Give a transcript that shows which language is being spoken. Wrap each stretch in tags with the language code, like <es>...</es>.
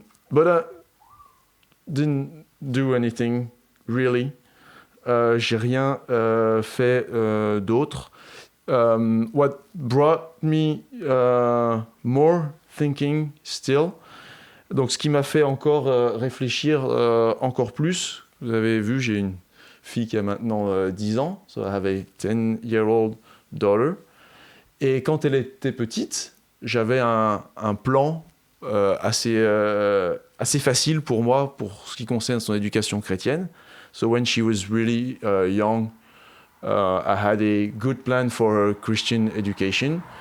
<en>But I didn't do anything really.</en> <fr>J'ai rien fait d'autre.</fr> <en>What brought me more thinking still.</en> <fr>Donc ce qui m'a fait encore réfléchir encore plus. Vous avez vu, j'ai une fille qui a maintenant 10 ans.</fr> <en>So I have a 10-year-old daughter.</en> <fr>Et quand elle était petite, j'avais un plan assez facile pour moi pour ce qui concerne son éducation chrétienne.</fr> <en>So when she was really young, I had a good plan for her Christian education.</en>